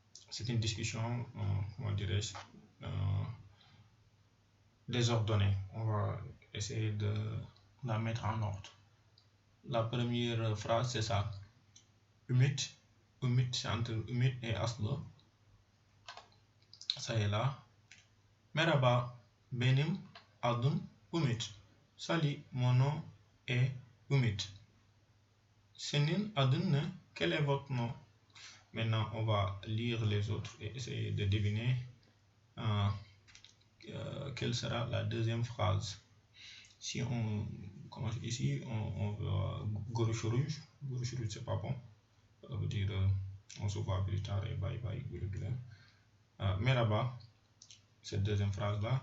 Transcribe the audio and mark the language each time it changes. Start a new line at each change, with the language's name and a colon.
French: C'est une discussion, comment dirais-je, désordonnée. On va essayer de la mettre en ordre. La première phrase, c'est ça. Ümit, c'est entre Ümit et Aslı. Ça est là.
Turkish: Merhaba, benim adım Ümit.
French: Salut, mon nom est Ümit.
Turkish: Senin adın ne?
French: Quel est votre nom? Maintenant, on va lire les autres et essayer de deviner quelle sera la deuxième phrase. Si on commence ici, on va görüşürüz. Görüşürüz, c'est pas bon. Ça veut dire on se voit plus tard et bye bye. Merhaba, cette deuxième phrase là.